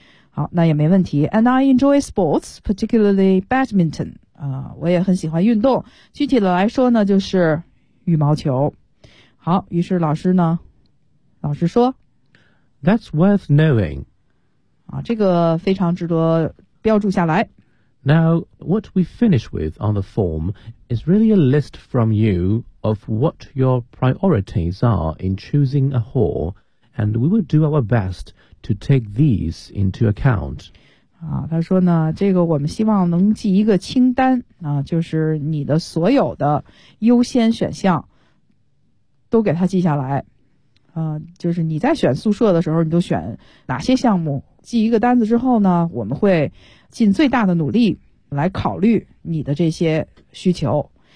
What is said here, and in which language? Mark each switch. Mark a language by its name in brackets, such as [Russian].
[Chinese] 好，那也没问题。 [English] And I enjoy sports, particularly badminton. [Chinese] 啊，我也很喜欢运动。具体的来说呢，就是羽毛球。好，于是老师呢，老师说 [English] ，That's worth knowing. [Chinese] 啊，这个非常值得标注下来。 [English] Now, what we finish with on the form is really a list from you of what your priorities are in choosing a hall, and we will do our best. To take these into account. [Chinese] 啊，他说呢，这个我们希望能记一个清单啊，就是你的所有的优先选项都给他记下来。啊，就是你在选宿舍的时候，你都选哪些项目？记一个单子之后呢，我们会尽最大的努力来考虑你的这些需求。